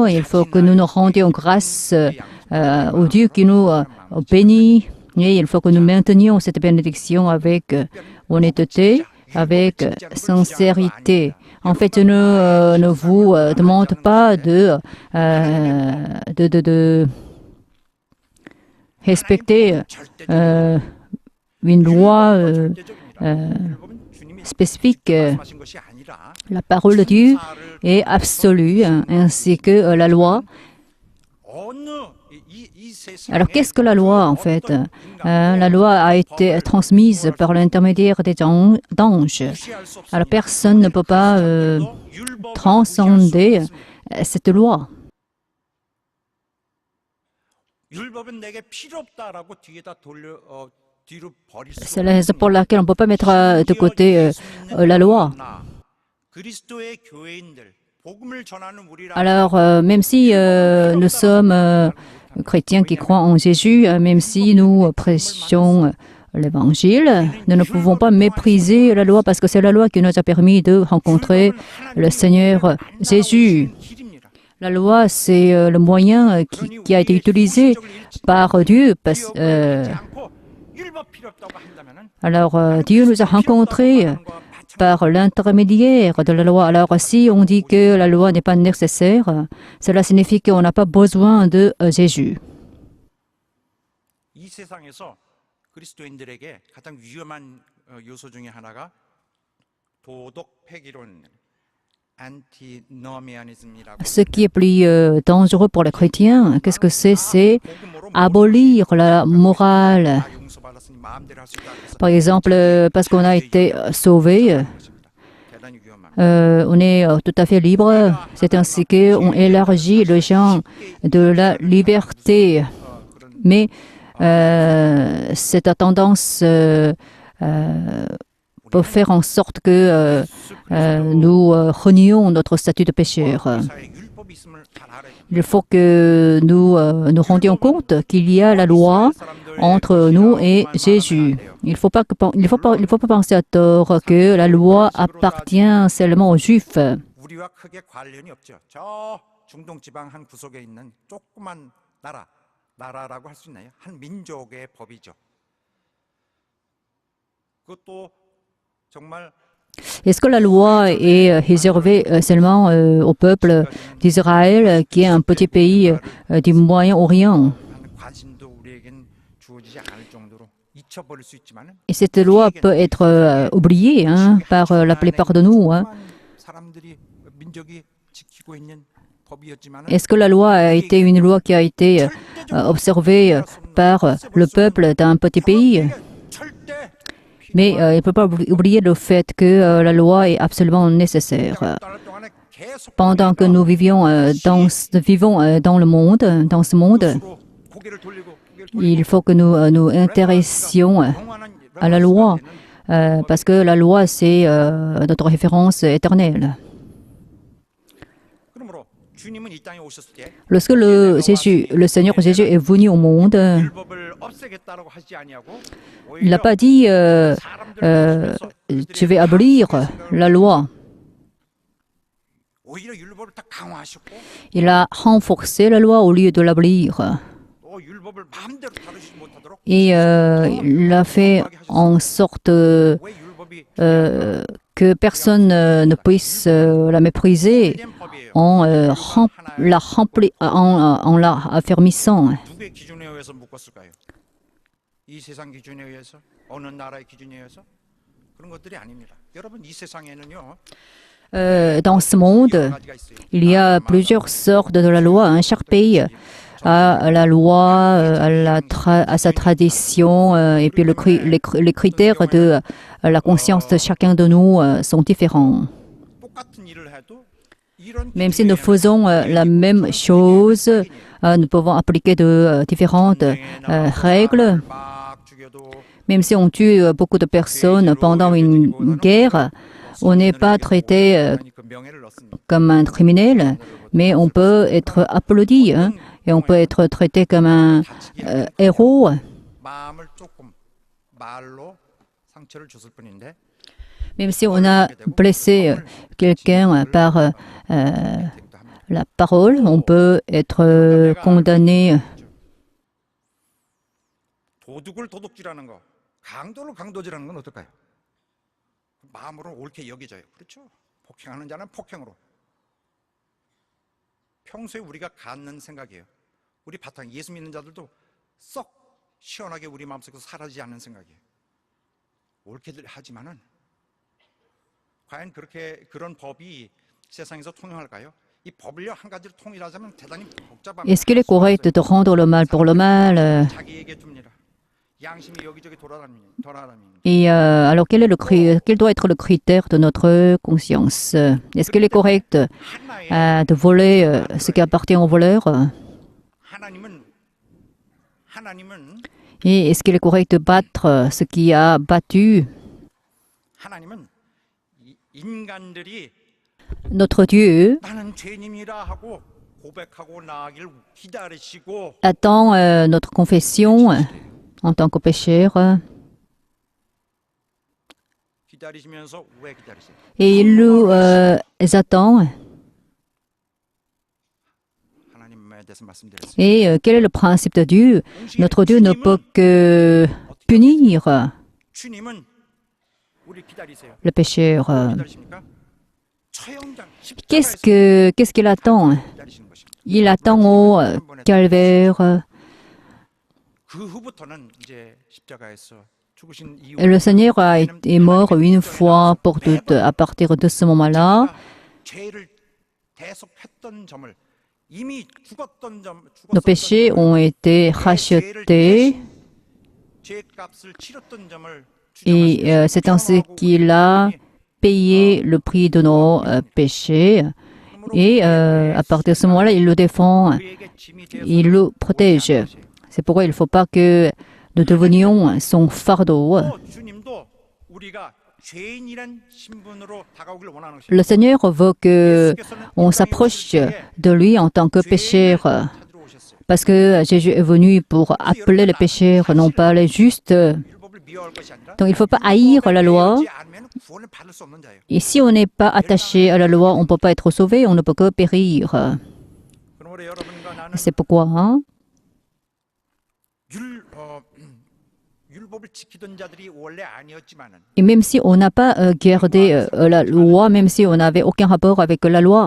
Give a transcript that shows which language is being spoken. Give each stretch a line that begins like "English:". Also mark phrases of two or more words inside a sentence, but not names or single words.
French: Il faut que nous nous rendions grâce au Dieu qui nous bénit, et il faut que nous maintenions cette bénédiction avec honnêteté, avec sincérité. En fait, je ne vous demande pas de respecter une loi spécifique.
Korean: 말씀하신 것이 아니라
French: La parole de Dieu est absolue, ainsi que la loi.
Korean: 어느 이 세상에
French: Alors, qu'est-ce que la loi, en fait? La loi a été transmise par l'intermédiaire des anges.
Korean: 무시할 수 없습니다.
French: Alors, personne ne peut pas
Korean: 율법을
French: transcender cette loi.
Korean: 율법은 내게 필요 없다라고 뒤에다 뒤로 버릴 수
French: C'est la raison pour laquelle on ne peut pas mettre de côté la loi.
Korean: 그리스도의 교회인들 복음을 전하는 우리라
French: Alors, même si nous sommes chrétiens qui croient en Jésus, même si nous prêchons l'Évangile, nous ne pouvons pas mépriser la loi parce que c'est la loi qui nous a permis de rencontrer le Seigneur Jésus.
Korean: 길입니다.
French: La loi, c'est le moyen qui a été utilisé par Dieu.
Korean: 않고 율법 필요 없다고 한다면은
French: Alors, Dieu nous a rencontrés par l'intermédiaire de la loi. Alors, si on dit que la loi n'est pas nécessaire, cela signifie qu'on n'a pas besoin de Jésus.
Korean: 이 세상에서 그리스도인들에게 가장 위험한 요소 중에 하나가 도덕 폐기론 antinomianism이라고
French: Ce qui est plus dangereux pour les chrétiens, qu'est-ce que c'est? C'est abolir la morale.
Korean: 용서받았으니 마음대로 할 수 있다. 그래서
French: Par exemple, parce qu'on a été sauvé,
Korean: 대단히 위험합니다.
French: on est tout à fait libre. C'est ainsi qu'on élargit le champ de la liberté. Mais cette tendance peut faire en sorte que nous renions notre statut de pécheur.
Korean: 사회에 율법이 있음을 잘 알아야 됩니다.
French: Il faut que nous nous rendions compte qu'il y a la loi entre nous et Jésus. Il ne faut pas penser à tort que la loi appartient seulement aux Juifs.
Korean: 우리와 크게 관련이 없죠. 저 중동 지방 한 구석에 있는 조그만 나라라고 할 수 있나요? 한 민족의 법이죠. 그것도 정말
French: Est-ce que la loi est réservée seulement au peuple d'Israël, qui est un petit pays du Moyen-Orient?
Korean: 하는 관심도 우리에겐 주어지지 않을 정도로 잊혀버릴 수 있지만은
French: Et cette loi peut être oubliée par la plupart de nous.
Korean: 사람들이 민족이 지키고 있는 법이었지만은
French: Est-ce que la loi a été une loi qui a été observée par le peuple d'un petit pays?
Korean: 절대
French: Mais il ne peut pas oublier le fait que la loi est absolument nécessaire.
Korean: 떠날 동안에 계속
French: Pendant que nous vivons dans le monde, dans ce monde,
Korean: 스스로 고개를 돌리고
French: il faut que nous nous intéressions
Korean: 영원한
French: à la loi, parce que la loi, c'est notre référence éternelle.
Korean: 그러므로 주님은 이 땅에 오셨을 때
French: Lorsque le Seigneur Jésus est venu au monde,
Korean: 율법을 없애겠다라고 하지 아니하고
French: il n'a pas dit tu vas abolir la loi.
Korean: 오히려 율법을 더 강화하셨고
French: Il a renforcé la loi au lieu de l'abolir.
Korean: 또 율법을 마음대로 다루지 못하도록
French: Et il a fait en sorte
Korean: 왜 율법이
French: que personne ne puisse la mépriser
Korean: 된 법이에요.
French: en la affermissant.
Korean: 누구의 기준에 의해서 묶었을까요? 이 세상 기준에 의해서 어느 나라의 기준에 의해서 그런 것들이 아닙니다. 여러분 이 세상에는요
French: Dans ce monde,
Korean: 여러 가지가 있어요.
French: il y a plusieurs sortes de la loi. Chaque pays a la loi, à sa tradition, et puis les critères de la conscience de chacun de nous sont différents.
Korean: 똑같은 일을 해도 이런
French: Même si nous faisons la même chose, nous pouvons appliquer de différentes règles.
Korean: 막 죽여도
French: Même si on tue beaucoup de personnes pendant une guerre, on n'est pas traité
Korean: 그 명예를 얻습니다.
French: comme un criminel, mais on peut être applaudi et on peut être traité comme un héros.
Korean: 마음을 조금 말로 상처를 줬을 뿐인데
French: Même si on a blessé quelqu'un par la parole, on peut être condamné.
Korean: 도둑을 도둑질하는 거, 강도를 강도질하는 건 어떨까요? 마음으로 옳게 여겨져요. 그렇죠? 폭행하는 자는 폭행으로. 평소에 우리가 갖는 생각이에요. 우리 바탕 예수 믿는 자들도 썩 시원하게 우리 마음속에서 사라지지 않는 생각이에요. 옳게들 하지만은 과연 그런 법이 세상에서 통용할까요? 이 법을요 한 가지로 통일하자면 대단히 복잡합니다.
French: Est-ce qu'il est correct de rendre le mal pour le mal
Korean: 자기에게 줍니다. 양심이 여기저기 돌아다닙니다.
French: Et alors, quel doit être le critère de notre conscience? Est-ce qu'il est correct de voler ce qui appartient au voleur? Et est-ce qu'il est correct de battre ce qui a battu?
Korean: 하나님은 인간들이
French: Notre Dieu
Korean: 나는 죄인입니다 하고 고백하고 나아가길 기다리시고
French: attend notre confession en tant que pécheur.
Korean: 기다리시면서 왜 기다리세요?
French: Et il nous attend.
Korean: 하나님에 대해서 말씀드렸습니다.
French: Et quel est le principe de Dieu? Notre Dieu ne peut que punir
Korean: 주님은 우리 기다리세요.
French: le pécheur.
Korean: 기다리십니까? 처형장
French: Qu'est-ce qu'il attend?
Korean: 기다리시는 것입니다.
French: Il attend au calvaire.
Korean: 그 후부터는 이제 십자가에서 죽으신 이후
French: Le Seigneur est mort une fois pour toutes. À partir de ce moment-là,
Korean: 죄를 대속했던 점을 이미 죽었던 점
French: nos péchés ont été rachetés.
Korean: 죄값을 치렀던 점을
French: Et c'est ainsi qu'il a payé le prix de nos péchés. Et à partir de ce moment-là, il le défend, il le protège. C'est pourquoi il ne faut pas que nous devenions son fardeau.
Korean: 주님도 우리가 죄인이란 신분으로 다가오길 원하는 것입니다.
French: Le Seigneur veut qu'on s'approche de lui en tant que pécheur.
Korean: 찾으러 오셨어요.
French: Parce que Jésus est venu pour appeler les pécheurs, non pas les justes.
Korean: 율법을 미워할 것이 아니라
French: Donc il ne faut pas haïr la loi.
Korean: 하지 않으면 구원을 받을 수 없는 자예요.
French: Et si on n'est pas attaché à la loi, on ne peut pas être sauvé, on ne peut que périr.
Korean: 그러므로 여러분과 나는
French: C'est pourquoi
Korean: 율법을 지키던 자들이 원래 아니었지만은
French: et même si on n'a pas gardé la loi, même si on n'avait aucun rapport avec la loi,